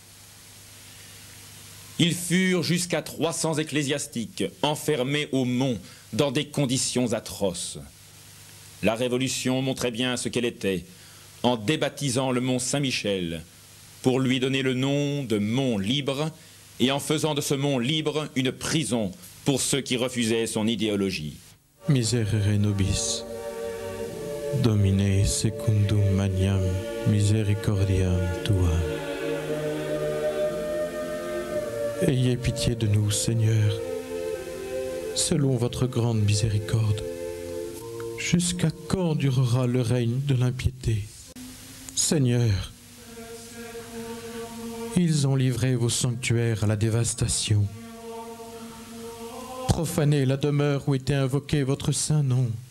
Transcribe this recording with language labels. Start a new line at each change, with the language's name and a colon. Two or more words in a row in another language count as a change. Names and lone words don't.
French: Ils furent jusqu'à 300 ecclésiastiques enfermés au mont dans des conditions atroces. La Révolution montrait bien ce qu'elle était en débaptisant le mont Saint-Michel pour lui donner le nom de mont libre et en faisant de ce mont libre une prison pour ceux qui refusaient son idéologie.
Latin: Miserere nobis, Domine secundum maniam misericordiam tuam.
French: Ayez pitié de nous, Seigneur, selon votre grande miséricorde. Jusqu'à quand durera le règne de l'impiété? Seigneur, ils ont livré vos sanctuaires à la dévastation, profané la demeure où était invoqué votre saint nom.